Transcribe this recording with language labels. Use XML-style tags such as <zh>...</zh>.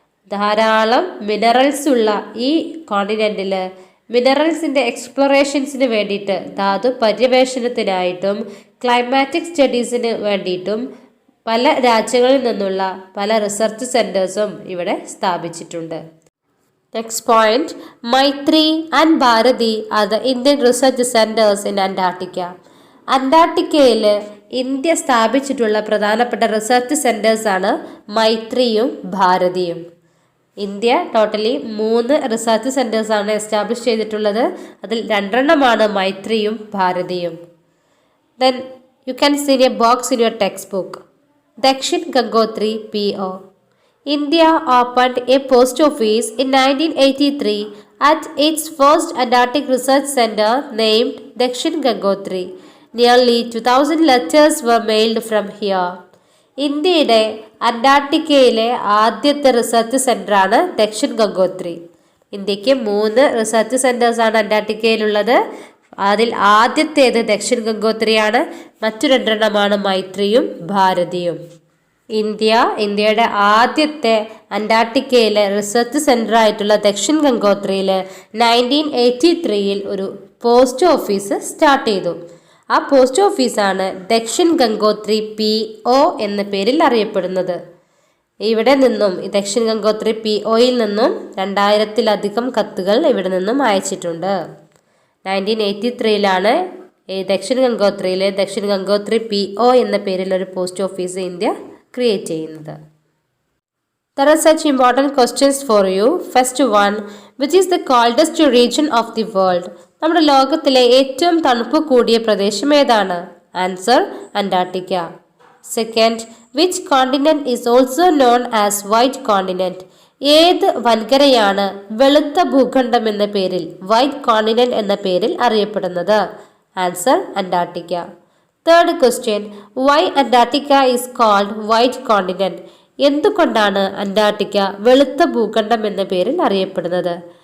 <ml>ധാരാളം മിനറൽസ് ഉള്ള ഈ കോണ്ടിനെന്റിൽ മിനറൽസിന്റെ എക്സ്പ്ലോറേഷൻസിന് വേണ്ടിയിട്ട്, ധാതു പര്യവേഷണത്തിനായിട്ടും ക്ലൈമാറ്റിക് സ്റ്റഡീസിന് വേണ്ടിയിട്ടും പല രാജ്യങ്ങളിൽ നിന്നുള്ള പല റിസർച്ച് സെന്റേഴ്സും ഇവിടെ സ്ഥാപിച്ചിട്ടുണ്ട്.</ml> <en>Next point, Maitri and Bharati are the Indian research centers in Antarctica.</en> <ml>അന്റാർട്ടിക്കയിൽ India സ്ഥാപിച്ചിട്ടുള്ള പ്രധാനപ്പെട്ട റിസർച്ച് സെന്റേഴ്സ് ആണ് മൈത്രിയും ഭാരതിയും. ഇന്ത്യ ടോട്ടലി 3 റിസർച്ച് സെന്റേഴ്സ് ആണ് എസ്റ്റാബ്ലിഷ് ചെയ്തിട്ടുള്ളത്. അതിൽ 2 മൈത്രിയും ഭാരതിയും.</ml> <en>Then you can see a box in your textbook. Dakshin Gangotri PO. India opened a post office in 1983 at its first Antarctic Research Center named Dakshin Gangotri. Nearly 2000 letters were mailed from here.</en> <ml>ഇന്ത്യയുടെ അന്റാർട്ടിക്കയിലെ ആദ്യത്തെ research സെൻ്ററാണ് Dakshin Gangotri. ഇന്ത്യക്ക് 3 research സെൻറ്റേഴ്സാണ് അന്റാർട്ടിക്കയിലുള്ളത്. അതിൽ ആദ്യത്തേത് ദക്ഷിൺ ഗംഗോത്രിയാണ്. മറ്റു 2 മൈത്രിയും ഭാരതിയും. ഇന്ത്യയുടെ ആദ്യത്തെ അന്റാർട്ടിക്കയിലെ റിസർച്ച് സെൻ്റർ ആയിട്ടുള്ള ദക്ഷിൺ ഗംഗോത്രിയിൽ 1983 ഒരു പോസ്റ്റ് ഓഫീസ് സ്റ്റാർട്ട് ചെയ്തു. ആ പോസ്റ്റ് ഓഫീസാണ് ദക്ഷിൺ ഗംഗോത്രി PO എന്ന പേരിൽ അറിയപ്പെടുന്നത്. ഇവിടെ നിന്നും ദക്ഷിൺ ഗംഗോത്രി POയിൽ നിന്നും 2000-ലധികം കത്തുകൾ ഇവിടെ നിന്നും അയച്ചിട്ടുണ്ട്. 1983 ഈ ദക്ഷിൺ ഗംഗോത്രിയിലെ ദക്ഷിൺ ഗംഗോത്രി PO എന്ന പേരിൽ ഒരു പോസ്റ്റ് ഓഫീസ് ഇന്ത്യ ക്രിയേറ്റ് ചെയ്യുന്നത്.</ml> <en>There are such important questions for you. First one, which is the coldest region of the world?</en> <ml>നമ്മുടെ ലോകത്തിലെ ഏറ്റവും തണുപ്പ് കൂടിയ പ്രദേശം ഏതാണ്?</ml> <en>Answer, Antarctica. Second, which continent is also known as white continent?</en> <ml>ഏത് വൻകരയാണ് വെളുത്ത ഭൂഖണ്ഡം എന്ന പേരിൽ, വൈറ്റ് കോണ്ടിനെന്റ് എന്ന പേരിൽ അറിയപ്പെടുന്നത്?</ml> <en>Answer, Antarctica. Third question, why Antarctica is called white continent?</en> <ml>എന്തുകൊണ്ടാണ് അന്റാർട്ടിക്ക വെളുത്ത ഭൂഖണ്ഡം എന്ന പേരിൽ അറിയപ്പെടുന്നത്?</ml>